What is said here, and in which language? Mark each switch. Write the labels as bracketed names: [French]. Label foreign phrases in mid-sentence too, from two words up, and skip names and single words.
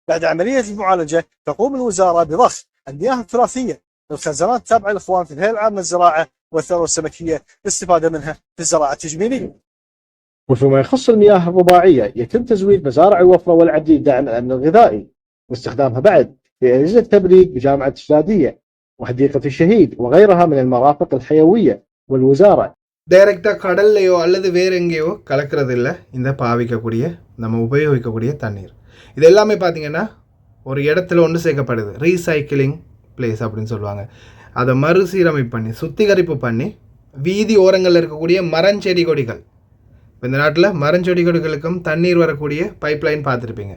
[Arabic] بعد عملية المعالجة تقوم الوزارة بضخ المياه التراثية للخزانات التابعة للإخوان في الهيئة العامة للزراعة والثروة السمكية للاستفادة منها في الزراعة التجميلية. وفيما يخص المياه الرباعية يتم تزويد مزارع الوفرة والعدلي لدعم الأمن الغذائي واستخدامها بعد في أجهزة التبريد بجامعة السعودية وحديقة الشهيد وغيرها من المرافق الحيوية والوزارة. [Tamil] டைரெக்டாக கடல்லையோ அல்லது வேற எங்கேயோ கலக்கிறது இல்லை இந்த பாவிக்கக்கூடிய நம்ம உபயோகிக்கக்கூடிய தண்ணீர். இது எல்லாமே பார்த்திங்கன்னா ஒரு இடத்துல ஒன்று சேர்க்கப்படுது, [English] recycling place [Tamil] அப்படின்னு சொல்லுவாங்க. அதை மறுசீரமைப்பு பண்ணி சுத்திகரிப்பு பண்ணி வீதி ஓரங்களில் இருக்கக்கூடிய மரஞ்செடி கொடிகள், இந்த நாட்டில் மரஞ்செடி கொடிகளுக்கும் தண்ணீர் வரக்கூடிய பைப்லைன் பார்த்துருப்பீங்க.